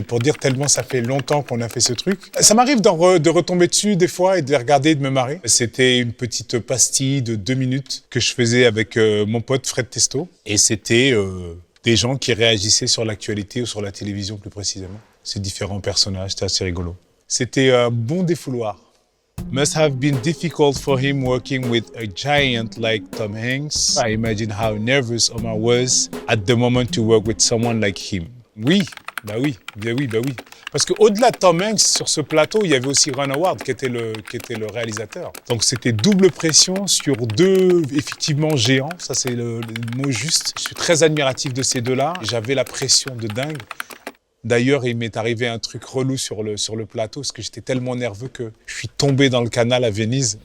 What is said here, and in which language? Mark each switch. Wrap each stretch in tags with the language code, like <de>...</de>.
<fr>Pour dire tellement ça fait longtemps qu'on a fait ce truc. Ça m'arrive de retomber dessus des fois et de les regarder et de me marrer. C'était une petite pastille de 2 minutes que je faisais avec mon pote Fred Testo. Et c'était des gens qui réagissaient sur l'actualité ou sur la télévision plus précisément. Ces différents personnages, c'était assez rigolo. C'était un bon défouloir.</fr> <en>Must have been difficult for him working with a giant like Tom Hanks. I imagine how nervous Omar was at the moment to work with someone like him.</en> <fr>Oui, bah oui. Parce qu'au-delà de Tom Hanks, sur ce plateau, il y avait aussi Ron Howard qui était le réalisateur. Donc c'était double pression sur 2, effectivement, géants. Ça, c'est le mot juste. Je suis très admiratif de ces deux-là. J'avais la pression de dingue. D'ailleurs, il m'est arrivé un truc relou sur le plateau, parce que j'étais tellement nerveux que je suis tombé dans le canal à Venise.</fr>